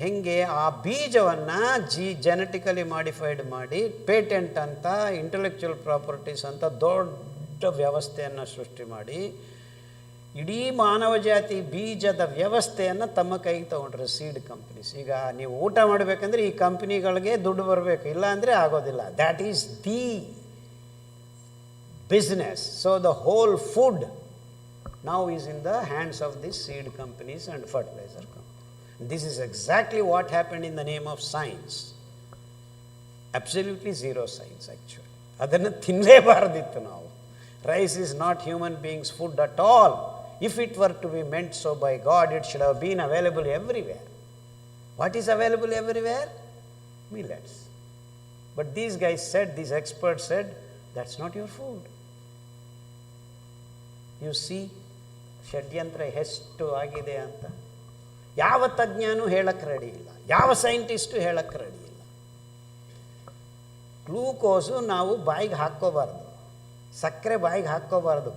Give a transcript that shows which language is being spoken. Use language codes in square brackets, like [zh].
[kn] ಹೇಗೆ ಆ ಬೀಜವನ್ನು ಜೆನೆಟಿಕಲಿ ಮಾಡಿಫೈಡ್ ಮಾಡಿ ಪೇಟೆಂಟ್ ಅಂತ, ಇಂಟೆಲೆಕ್ಚುವಲ್ ಪ್ರಾಪರ್ಟೀಸ್ ಅಂತ ದೊಡ್ಡ ವ್ಯವಸ್ಥೆಯನ್ನು ಸೃಷ್ಟಿ ಮಾಡಿ ಇಡೀ ಮಾನವ ಜಾತಿ ಬೀಜದ ವ್ಯವಸ್ಥೆಯನ್ನು ತಮ್ಮ ಕೈಗೆ ತೊಗೊಂಡ್ರೆ ಸೀಡ್ ಕಂಪ್ನೀಸ್. ಈಗ ನೀವು ಊಟ ಮಾಡಬೇಕಂದ್ರೆ ಈ ಕಂಪ್ನಿಗಳಿಗೆ ದುಡ್ಡು ಬರಬೇಕು, ಇಲ್ಲ ಅಂದರೆ ಆಗೋದಿಲ್ಲ. [en] That is the business. So the whole food now is in the hands of these seed companies and fertilizer companies. This is exactly what happened in the name of science. Absolutely zero science actually. [kn] Adanna tinlebaradittu ನಾವು. [en] Rice is not human beings' food at all. If it were to be meant so by God, it should have been available everywhere. What is available everywhere? Millets. But these guys said, these experts said, that's not your food. You see, [kn] ಷಡ್ಯಂತ್ರ ಎಷ್ಟು ಆಗಿದೆ ಅಂತ ಯಾವ ತಜ್ಞನೂ ಹೇಳಕ್ಕೆ ready ಇಲ್ಲ, ಯಾವ scientist ಹೇಳಕ್ಕೆ ready ಇಲ್ಲ. ಗ್ಲೂಕೋಸು ನಾವು ಬಾಯಿಗೆ ಹಾಕ್ಕೋಬಾರ್ದು, ಸಕ್ಕರೆ ಬಾಯಿಗೆ ಹಾಕ್ಕೋಬಾರ್ದು.